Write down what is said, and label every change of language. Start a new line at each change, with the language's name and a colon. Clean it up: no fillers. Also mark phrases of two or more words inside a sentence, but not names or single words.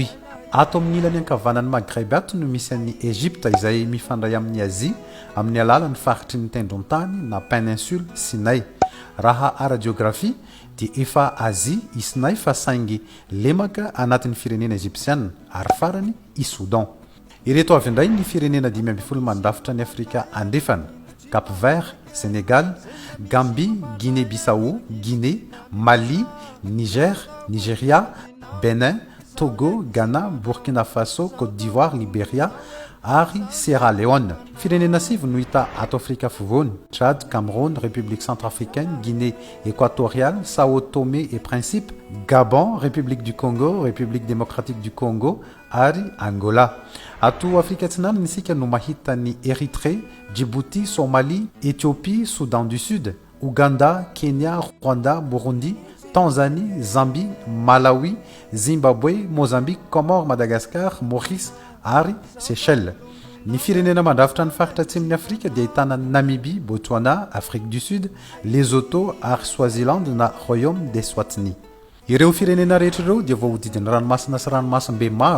Malagasy: Ato amin'ny ilany ankavanan'ny Maghreb ato no misy an'ny Égypte izay mifandray amin'ny Asie amin'ny alalan'ny faritry ny tendron-tany na péninsule Sinaï. Raha ara-geografia dia efa Asia i Sinaï fa saingy lemaka anatin'ny firenena Egyptiana ary farany i Soudan. Ireto avy indray ny firenena 12 mandrafitra ny Afrika andrefana: Cap Vert, Sénégal, Gambie, Guinée-Bissau, Guinée, Mali, Niger, Nigeria, Bénin, Togo, Ghana, Burkina Faso, Côte d'Ivoire, Libéria ary Sierra Leone. Firenena 7 no hita ato Afrika afovoany: Tchad, Cameroun, République centrafricaine, Guinée équatoriale, Sao Tomé et Principe, Gabon, République du Congo, République démocratique du Congo ary Angola. Ato Afrika atsinanana isika no mahita ny Érythrée, Djibouti, Somalie, Éthiopie, Soudan du Sud, Ouganda, Kenya, Rwanda, Burundi, Tanzanie, Zambie, Malawi, Zimbabwe, Mozambique, Comores, Madagascar, Maurice ary Seychelles. Ny firenena mandrafitra ny faritra atsimon'ny Afrika dia ahitana Namibie, Botswana, Afrique du Sud, Lesotho ary Swaziland na Royaume d'Eswatini. Ireo firenena rehetra ireo dia voahodidin'ny ranomasina sy ranomasimbe maro.